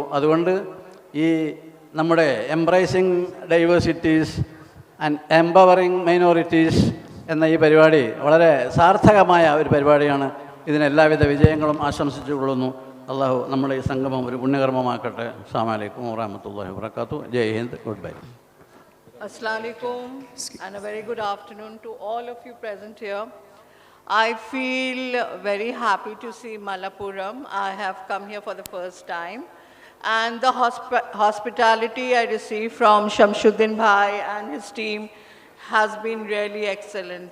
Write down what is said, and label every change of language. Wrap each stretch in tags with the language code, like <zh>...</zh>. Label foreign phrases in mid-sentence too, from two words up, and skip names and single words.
<ml>അതുകൊണ്ട് ഈ നമ്മുടെ എംബ്രേസിങ് ഡൈവേഴ്സിറ്റീസ് ആൻഡ് എംപവറിങ് മൈനോറിറ്റീസ് എന്ന ഈ പരിപാടി വളരെ സാർത്ഥകമായ ഒരു പരിപാടിയാണ്. ഇതിന് എല്ലാവിധ വിജയങ്ങളും ആശംസിച്ചുകൊള്ളുന്നു. അള്ളാഹു നമ്മുടെ ഈ സംഗമം ഒരു പുണ്യകർമ്മമാക്കട്ടെ.</ml> <ar>السلام عليكم ورحمة الله وبركاته.</ar> <hi>जय हिंद.</hi> <en>good bye.</en> <ar>السلام عليكم</ar> <en>and a very good afternoon to all of you present here. I feel very happy to see Malappuram. I have come here for the first time. And the hospitality I received from Shamsuddin Bhai and his team has been really excellent.</en>